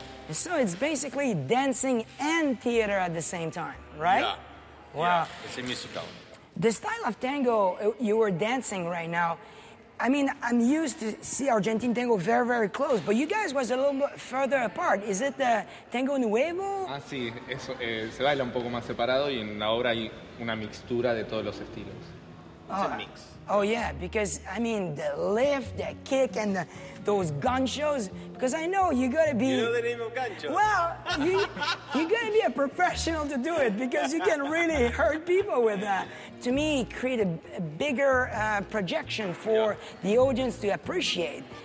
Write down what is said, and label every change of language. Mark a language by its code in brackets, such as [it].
[en] So it's basically dancing and theater at the same time, right? Yeah. Wow. Yeah, it's a musical. The style of tango you were dancing right now, I mean, I'm used to see Argentine tango very, very close, but you guys was a little bit further apart. Is it the Tango Nuevo? [es] Ah, sí, eso, se baila un poco más separado y en la obra hay una mixtura de todos los estilos. [en] It's a mix. Oh, yeah, because, I mean, the lift, the kick, and those ganchos, because I know you gotta be... You know the name of gancho? Well, you gotta be a professional to do it, because you can really hurt people with that. To me, create a bigger projection for the audience to appreciate.